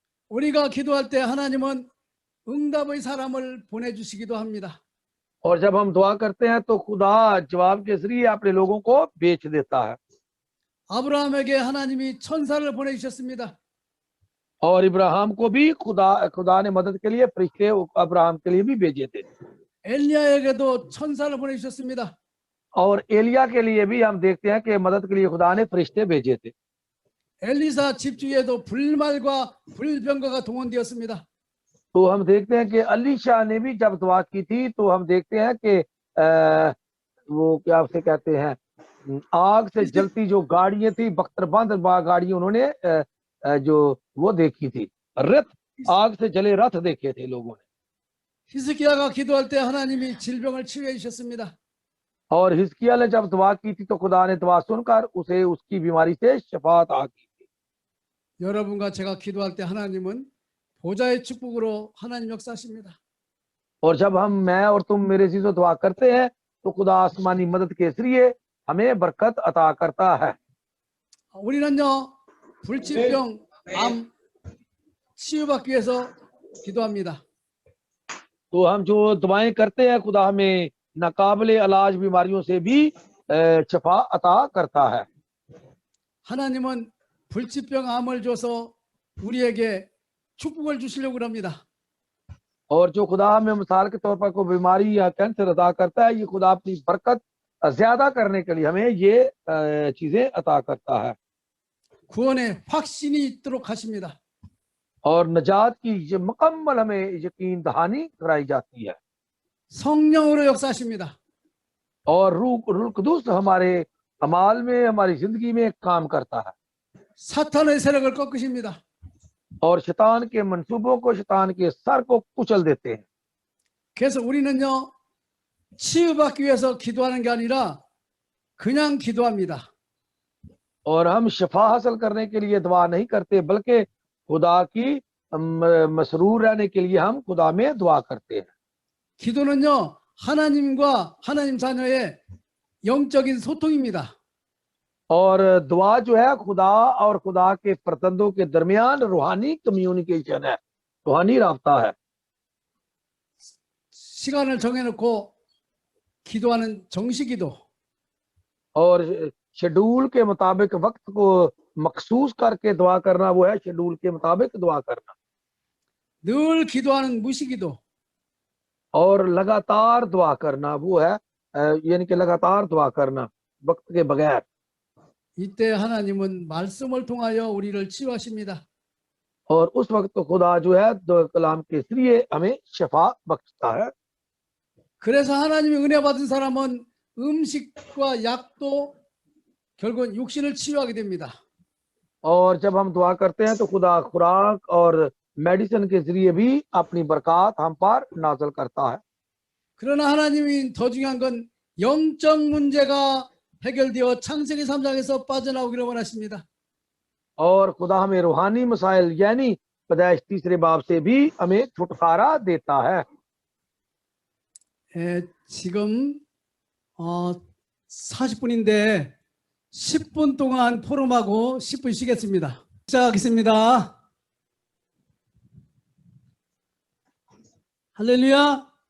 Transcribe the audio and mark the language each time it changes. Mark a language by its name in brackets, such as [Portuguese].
[Korean] 우리가 기도할 때 하나님은 응답의 사람을 보내주시기도 합니다. [Hindi] और जब हम दुआ करते हैं तो खुदा जवाब के जरिए अपने लोगों को बेच देता है। [Korean] 아브라함에게 하나님이 천사를 보내주셨습니다. [Hindi] और इब्राहिम को भी खुदा ने मदद के लिए फरिश्ते अब्राहम के लिए भी भेजे थे। [Korean] 엘리야에게도 천사를 보내주셨습니다. [Hindi] और एलिया के लिए भी हम देखते हैं कि मदद के लिए खुदा ने फरिश्ते भेजे थे। [Korean] 엘리사 집주에도 불말과 불병거가 동원되었습니다. [Hindi] तो हम देखते हैं कि अलीशा ने भी जब दुआ की थी तो हम देखते हैं कि वो क्या उसे कहते हैं, आग से जलती जो गाड़ियां थी, बख्तरबंद गाड़ियां उन्होंने जो वो देखी थी, रथ, आग से जले रथ देखे थे लोगों ने। [Korean] 히스기야가 기도할 때 하나님이 질병을 치유해 주셨습니다. [Hindi] और हिजकिय्याह ने जब दुआ की थी तो खुदा ने दुआ सुनकर उसे उसकी बीमारी से शफा अता की। [Korean] 여러분과 제가 기도할 때 하나님은 보좌의 축복으로 하나님 역사하십니다. [Hindi] और जब मैं और तुम मेरे से दुआ करते हैं तो खुदा आसमानी मदद के जरिए हमें बरकत अता करता है। [Korean] 우리는요 불치병, 암 치유받기 위해서 기도합니다. [Hindi] तो हम जो दुआएं करते हैं खुदा हमें नाकाबिले इलाज बीमारियों से भी शफा अता करता है। [Korean] 하나님은 불치병, 암을 줘서 우리에게 축복을 주시려고 합니다. [Hindi] और जो खुदा हमें मिसाल के तौर पर कोई बीमारी या कैंसर अता करता है, ये खुदा अपनी बरकत ज्यादा करने के लिए हमें ये चीजें अता करता है। [Korean] 구원의 확신이 있도록 하십니다. [Hindi] और नजात की ये मुकम्मल हमें यकीन दहानी कराई जाती है। [Korean] 성령으로 역사하십니다. [Hindi] और रूह कुदूस हमारे अमाल में, हमारी जिंदगी में काम करता है। [Korean] 사탄의 세력을 꺾으십니다. [Hindi] और शैतान के मंसूबों को, शैतान के सर को कुचल देते हैं। [Korean] 그래서 우리는요 치유받기 위해서 기도하는 게 아니라 그냥 기도합니다. [Hindi] और हम शफा हासिल करने के लिए दुआ नहीं करते, बल्कि खुदा की मसरूर रहने के लिए हम खुदा में दुआ करते हैं। [Korean] 기도는요 하나님과 하나님 자녀의 영적인 소통입니다. [Hindi] और दुआ जो है खुदा और खुदा के फर्जंदों के दरमियान रूहानी कम्युनिकेशन है, रूहानी राब्ता है। [Korean] 시간을 정해놓고 기도하는 정시기도, [Hindi] और शेड्यूल के मुताबिक वक्त को मखसूस करके दुआ करना वो है शेड्यूल के मुताबिक दुआ करना। [Korean] 늘 기도하는 무시기도, [Hindi] और लगातार दुआ करना वो है यानी कि लगातार दुआ करना वक्त के बगैर। [Korean] 이때 하나님은 말씀을 통하여 우리를 치유하십니다. [Hindi] और उस वक्त तो खुदा जो है दो कलाम के जरिए हमें शफा बख्शता है। [Korean] 그래서 하나님이 은혜 받은 사람은 음식과 약도 결국은 육신을 치유하게 됩니다. [Hindi] और जब हम दुआ करते हैं तो खुदा खुराक और मेडिसिन के जरिए भी अपनी बरकत हम पर नाज़िल करता है। [Korean] 그러나 하나님이 더 중요한 건 영적 문제가 해결되어 창세기 3장에서 빠져나오기를 원하십니다. [Hindi] और खुदा हमें रूहानी मसाइल यानी पैदाइश तीसरे बाब से भी हमें छुटकारा देता है। [Korean] 지금 40분인데 10분 동안 포럼하고 10분 쉬겠습니다. 시작하겠습니다. 할렐루야.